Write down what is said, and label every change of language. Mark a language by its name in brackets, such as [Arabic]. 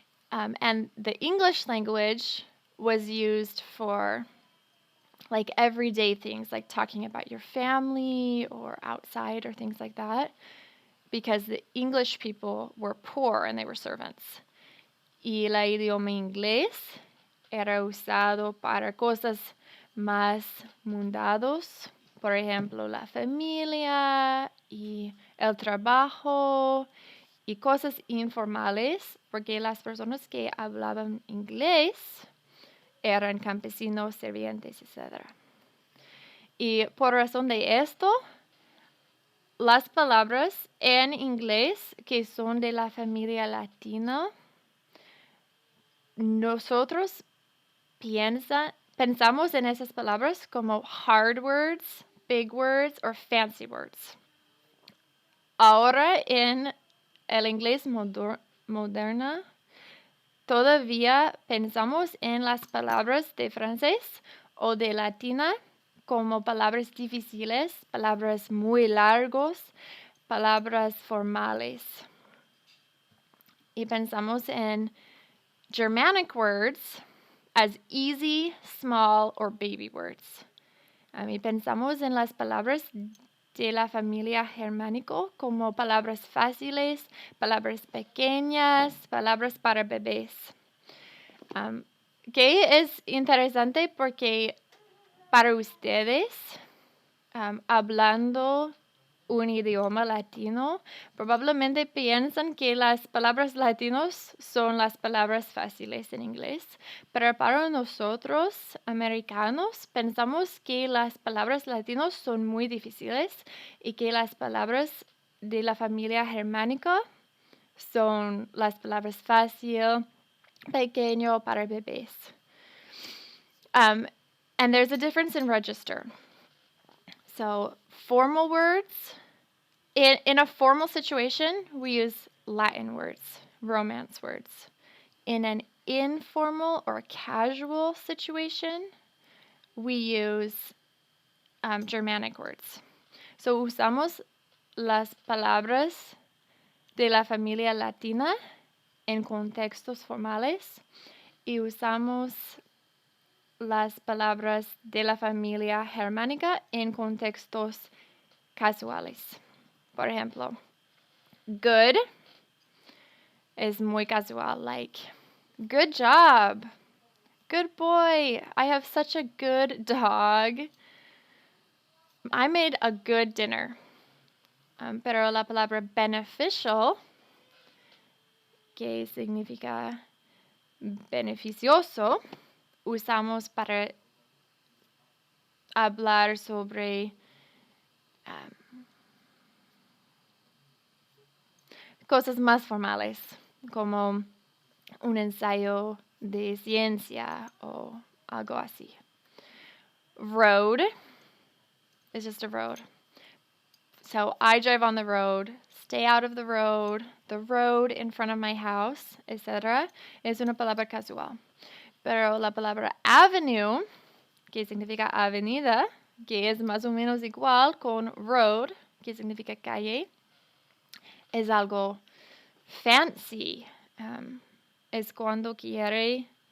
[English] And the English language was used for like everyday things, like talking about your family or outside or things like that, because the English people were poor and they were servants. [Spanish] Y el idioma inglés era usado para cosas más mundanos, por ejemplo, la familia y el trabajo y cosas informales, porque las personas que hablaban inglés eran campesinos, sirvientes, etc. Y por razón de esto, las palabras en inglés que son de la familia latina, nosotros pensamos en esas palabras como [English] hard words, big words, or fancy words. [Spanish] Ahora en el inglés moderno, todavía pensamos en las palabras de francés o de latina como palabras difíciles, palabras muy largos, palabras formales. Y pensamos en [English] Germanic words as easy, small, or baby words. [Spanish] Y pensamos en las palabras de la familia germánico como palabras fáciles, palabras pequeñas, palabras para bebés. Que es interesante porque para ustedes, hablando un idioma latino, probablemente piensan que las palabras latinos son las palabras fáciles en inglés, pero para nosotros, americanos, pensamos que las palabras latinos son muy difíciles y que las palabras de la familia germánica son las palabras fácil, pequeño para bebés. [English] And there's a difference in register. So formal words, in a formal situation, we use Latin words, Romance words. In an informal or casual situation, we use Germanic words. [Spanish] So usamos las palabras de la familia latina en contextos formales y usamos las palabras de la familia germánica en contextos casuales. Por ejemplo, [English] good is [Spanish] muy [English] casual, like, good job, good boy, I have such a good dog, I made a good dinner. [Spanish] Pero la palabra beneficial, que significa beneficioso, usamos para hablar sobre cosas más formales, como un ensayo de ciencia o algo así. [English] Road is just a road. So I drive on the road, stay out of the road in front of my house, etc. [Spanish] Es una palabra casual. Pero la palabra avenue, que significa avenida, que es más o menos igual con road, que significa calle, es algo fancy. Es cuando quiere